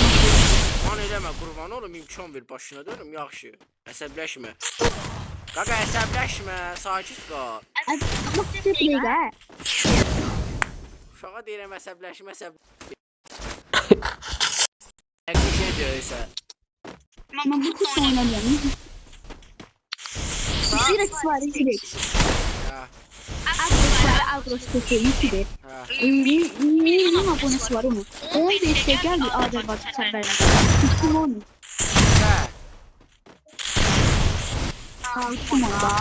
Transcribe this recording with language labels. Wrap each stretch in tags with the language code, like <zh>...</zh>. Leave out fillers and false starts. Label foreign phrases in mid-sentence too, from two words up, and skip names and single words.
<az>Lan eləmə qurban olum, imkan ver başına dönüm, yaxşı. Əsəbləşmə. Qaqa əsəbləşmə, sakit qal. Bax, bir dəqiqə. Uşağa deyirəm əsəbləşmə, bir şey deyirsə.</az> <tr>Amma bu kutu oynamıyorum. Direkt var, direkt.</tr> <az>Hə, Agros YouTuber. hə.</az> <tr>Milyon abonesi var onun. 15'te geldi Azerbaycan serverine.</tr> <az>Kim onu? Hə. Kim onu da?</az>